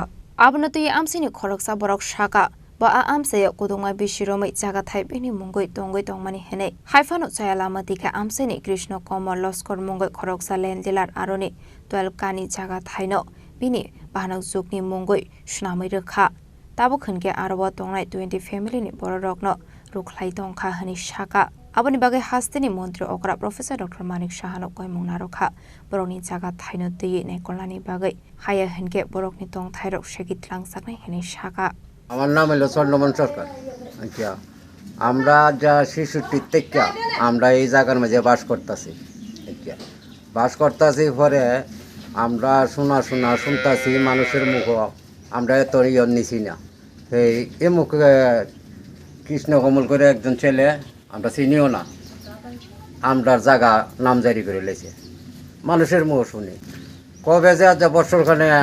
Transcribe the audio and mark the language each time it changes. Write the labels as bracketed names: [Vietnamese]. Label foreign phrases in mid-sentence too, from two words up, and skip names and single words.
[Kok Borok] abnati amsini khoroksa borok shaka ba amsayo kudunga bishiromai jaga thai bini mungoi tongmani hene haifano chayalama dika amsini Krishna Komar Loskor mungoi khoroksa lendilar aroni 12 kani jaga thaino bini bahanak jukni mungoi sunamai rekha Tabo khunke arwa tongnai 20 family ni borokno rukhlai tongkha hani shaka aboni bagai hastini mantri okra Professor Dr. Manik Shahano koi mungnarokha borokni jaga thaino tei nei kolani bagai haya hunke borokni tong thairok shegit langsaknai hani shaka [Bangla] আমার নাম হলো চন্দ্রমন সরকার আচ্ছা আমরা যা 66 থেকে আমরা এই জায়গার মধ্যে বাস করতেছি আচ্ছা বাস করতেছি পরে আমরা শুনতাছি মানুষের মুখ আমরা এত ইয়ন নিছি না এই মুখ কৃষ্ণ কমল করে একজন ছেলে আমরা চিনিও না আমরা জায়গা নামজারি করে লেছে মানুষের মুখ শুনি কবে যে আজ বছরখানে